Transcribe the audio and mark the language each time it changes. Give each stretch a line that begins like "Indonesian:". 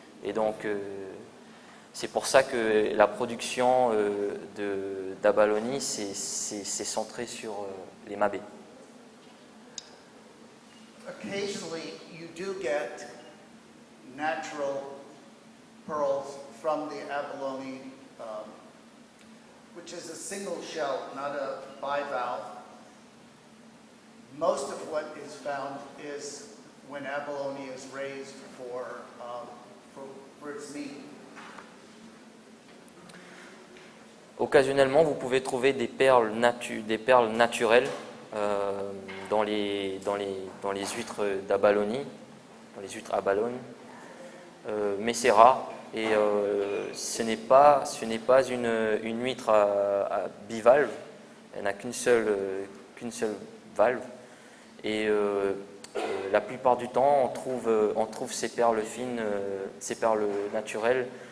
French: Et donc c'est pour ça que la production d'abalone c'est centré sur les mabés.
English: Occasionally you do get natural pearls from the abalone, which is a single shell, not a bivalve. Most of what is found is when abalone is raised for its meat.
French: Occasionnellement, vous pouvez trouver des perles naturelles dans les huîtres d'Abalonie, dans les huîtres à ballonne, mais c'est rare et ce n'est pas une huître à bivalve, elle n'a qu'une seule valve et la plupart du temps on trouve ces perles fines, ces perles naturelles